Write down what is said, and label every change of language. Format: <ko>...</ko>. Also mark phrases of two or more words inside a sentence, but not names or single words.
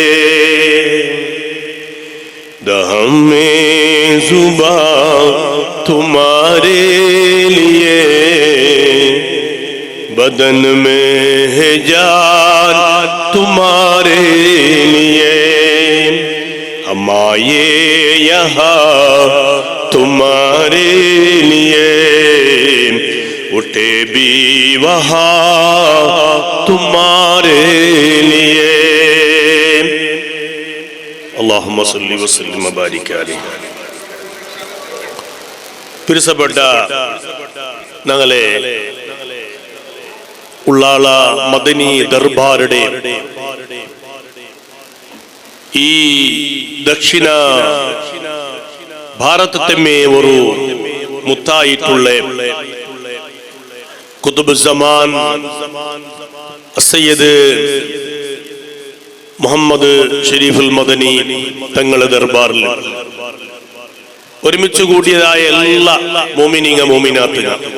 <ur>دہم میں زباں تمہارے لیے بدن میں ہے جان تمہارے لیے ہم آئے یہاں تمہارے لیے اٹھے بھی وہاں تمہارے لیے</ur> <ar>اللہم صلی وسلم وبارک علیہ</ar> <ml>പ്രിയപ്പെട്ട ഞങ്ങളെ ഉള്ളാള മദനി ദർബാറുടെ ഈ ദക്ഷിണ ഭാരതത്തെ ഒരു മുത്തായിട്ടുള്ള കുതുബുസ്സമാൻ സയ്യിദ് മുഹമ്മദ് ഷരീഫുൽ മദനി തങ്ങളുടെ ദർബാറിൽ ഒരുമിച്ച് കൂടിയതായ എല്ലാ മോമിനീങ്ങ മോമിനാത്തുകൾ</ml>